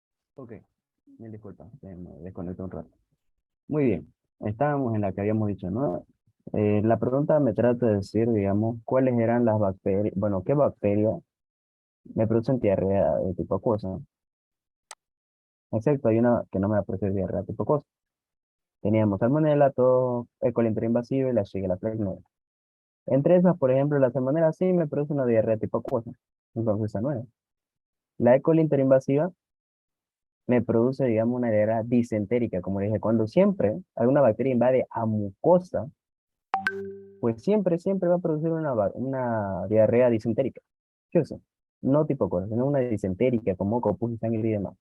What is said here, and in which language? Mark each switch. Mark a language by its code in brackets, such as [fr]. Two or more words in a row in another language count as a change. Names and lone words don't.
[es] Ok, mil disculpas, me desconecté un rato. Muy bien, estábamos en la que habíamos dicho, ¿no? La pregunta me trata de decir, digamos, cuáles eran las bacterias, bueno, qué bacterias me producen diarrea de tipo acuosa. Excepto hay una que no me va a producir diarrea tipo acuosa. Teníamos salmonella, todo, E. coli interinvasiva y la Shigella flexneri. Entre esas, por ejemplo, la salmonella sí me produce una diarrea tipo acuosa, entonces esa no es. La E. coli interinvasiva me produce, digamos, una diarrea disentérica, como dije, cuando siempre alguna bacteria invade a mucosa, pues siempre va a producir una diarrea disentérica. ¿Qué sé? No tipo cosa, sino una disentérica, con moco, pus y sangre y demás.